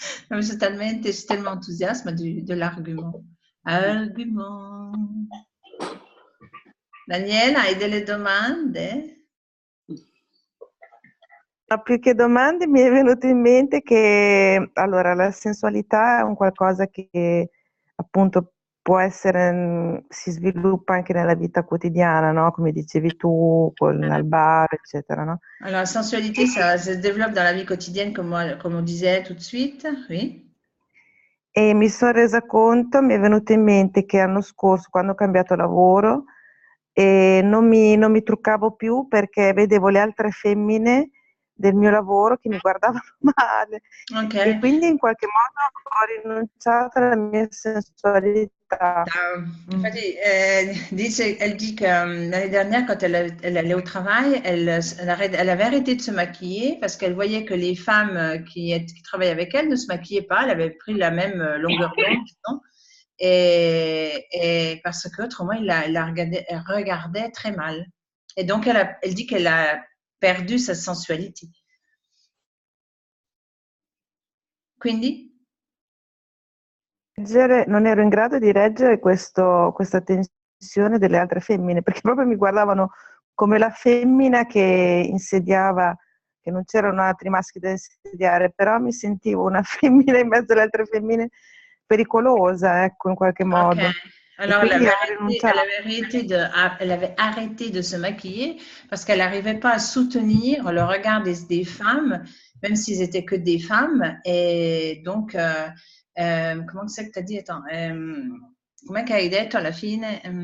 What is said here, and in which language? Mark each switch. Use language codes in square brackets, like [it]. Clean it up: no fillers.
[fr] Je suis tellement enthousiasme de l'argument. Argument. [it] Daniela, hai delle domande? Ma più che domande mi è venuto in mente che allora la sensualità è un qualcosa che appunto può essere, si sviluppa anche nella vita quotidiana, no? Come dicevi tu, al bar, eccetera, no? [fr] Alors, la sensualité, ça se développe dans la vie quotidienne, comme on disait tout de suite, oui. [it] E mi sono resa conto, mi è venuto in mente che l'anno scorso, quando ho cambiato lavoro, non mi truccavo più perché vedevo le altre femmine del mio lavoro che mi guardavano male. Okay. E quindi in qualche modo ho rinunciato alla mia sensualità. [fr] Infatti, elle dit que l'année dernière, quand elle allait au travail, elle avait arrêté de se maquiller parce qu'elle voyait que les femmes qui travaillaient avec elle ne se maquillaient pas, elle avait pris la même longueur d'onde, non? Et parce qu'autrement, elle regardait très mal. Et donc, elle dit qu'elle a perdu sa sensualité. [it] Quindi? reggere, non ero in grado di reggere questa tensione delle altre femmine, perché proprio mi guardavano come la femmina che insediava, che non c'erano altri maschi da insediare, però mi sentivo una femmina in mezzo alle altre femmine pericolosa, ecco, in qualche Ok. modo. E [fr] Alors, [it] quindi ho rinunciato. [fr] elle avait arrêté de se maquiller parce qu'elle n'arrivait pas à soutenir le regard des femmes, même s'ils étaient que des femmes. Et donc, comment c'est que tu as dit? Attends, [it] come che hai detto alla fine?